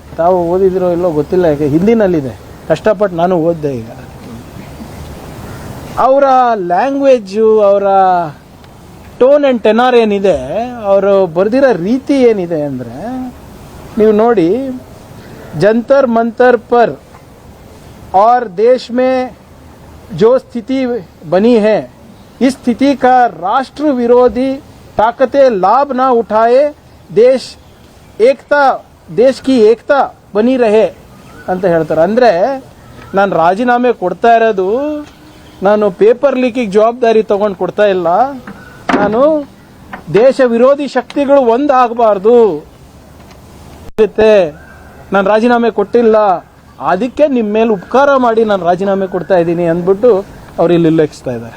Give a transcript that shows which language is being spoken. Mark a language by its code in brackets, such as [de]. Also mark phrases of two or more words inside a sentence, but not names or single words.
[kn] ತಾವು ಓದಿದಿರೋ ಇಲ್ಲೋ ಗೊತ್ತಿಲ್ಲ, ಯಾಕೆ ಹಿಂದಿನಲ್ಲಿದೆ, ಕಷ್ಟಪಟ್ಟು ನಾನು ಓದಿದೆ. ಈಗ ಅವರ ಲ್ಯಾಂಗ್ವೇಜು, ಅವರ [en] tone and tenor [kn] ಏನಿದೆ, ಅವರು ಬರೆದಿರೋ ರೀತಿ ಏನಿದೆ ಅಂದರೆ ನೀವು ನೋಡಿ, [hi] जंतर मंतर पर और देश में जो स्थिति बनी है, इस स्थिति का राष्ट्र विरोधी ताकतें लाभ ना उठाए, देश की एकता बनी रहे, [kn] ಅಂತ ಹೇಳ್ತಾರೆ. ಅಂದರೆ ನಾನು ರಾಜೀನಾಮೆ ಕೊಡ್ತಾ ಇರೋದು ನಾನು [en] paper leak [kn] ಜವಾಬ್ದಾರಿ ತೊಗೊಂಡು ಕೊಡ್ತಾ ಇಲ್ಲ, ನಾನು ದೇಶ ವಿರೋಧಿ ಶಕ್ತಿಗಳು ಒಂದಾಗಬಾರ್ದು, ನಾನು ರಾಜೀನಾಮೆ ಕೊಟ್ಟಿಲ್ಲ, ಅದಕ್ಕೆ ನಿಮ್ಮ ಮೇಲೆ ಉಪಕಾರ ಮಾಡಿ ನಾನು ರಾಜೀನಾಮೆ ಕೊಡ್ತಾ ಇದ್ದೀನಿ ಅಂದ್ಬಿಟ್ಟು ಅವ್ರು ಇಲ್ಲಿ ಉಲ್ಲೇಖಿಸ್ತಾ ಇದ್ದಾರೆ.